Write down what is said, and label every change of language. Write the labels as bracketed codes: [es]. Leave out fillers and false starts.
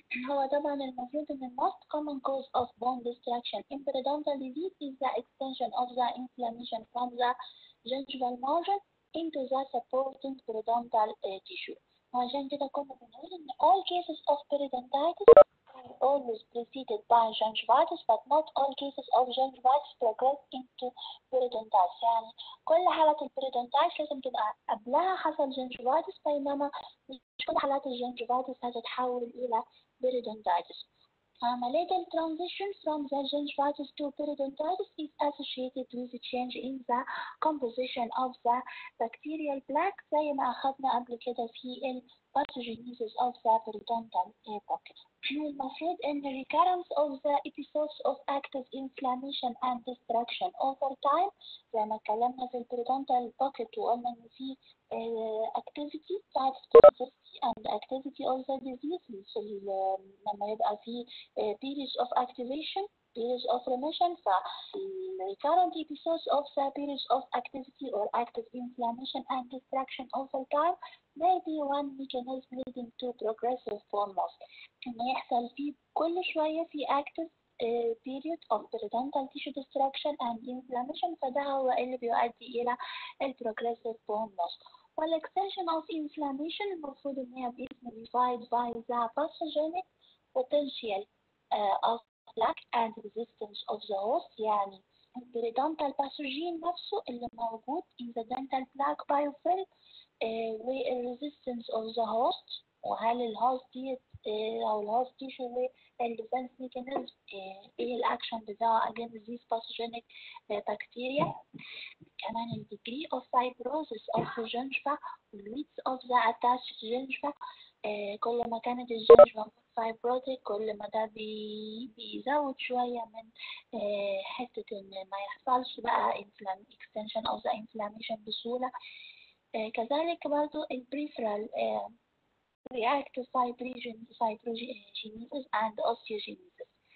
[en] هو طبعا المفروض ان most common cause of bone destruction in periodontal disease is the extension of the inflammation from the gingival margin into the supporting periodontal tissue. [ar] وعشان كده كنا بنقول ان [en] all cases of periodontitis are always preceded by gingivitis, but not all cases of gingivitis progress into periodontitis. [ar] يعني كل حالات البريدونتايتس لازم تبقى قبلها حصل gingivitis، بينما مش كل حالات الجنجيفايتس هتتحول إلى periodontitis. [en] عملية transition from the gingivitis to periodontitis is associated with a change in the composition of the bacterial plaque [ar] زي ما أخذنا قبل كده في [en] pathogenesis of the periodontal pocket. [ar] المفروض إن [en] recurrence of the episodes of active inflammation and destruction over time [ar] زي ما اتكلمنا في البريدونتال [en] pocket [ar] وقلنا إن في [en] activity بتاعت toxicity and activity of the disease [ar] لما يبقى في [en] periods of activation periods of remission. recurrent episodes of the periods of activity or active inflammation and destruction over time may be one mechanism leading to progressive bone loss. [ar] إن يحصل فيه كل شوية في [en] active period of periodontal tissue destruction and inflammation، [ar] فده هو اللي بيؤدي إلى [en] progressive bone loss. والextension of inflammation [ar] المفروض إن هي [en] modified by the pathogenic potential of plaque and resistance of the host. [ar] يعني البريدونتال باثوجين نفسه اللي موجود [en] in the dental plaque biofilm [ar] والresistance of the host، وهل الهوست دي أو الهوست تيشو والديفنس ميكانيزم ايه الأكشن بتاعه [en] against these pathogenic bacteria. [ar] كمان ال [en] degree of fibrosis of the gingiva والwidth of the attached gingiva. [ar] كل ما كانت الجنجفة fibrotic كل ما ده بيزود شوية من حتة إن ما يحصلش بقى extension of the inflammation بسهولة. كذلك برضو ال [en] peripheral reactive fibrogenesis and osteogenesis.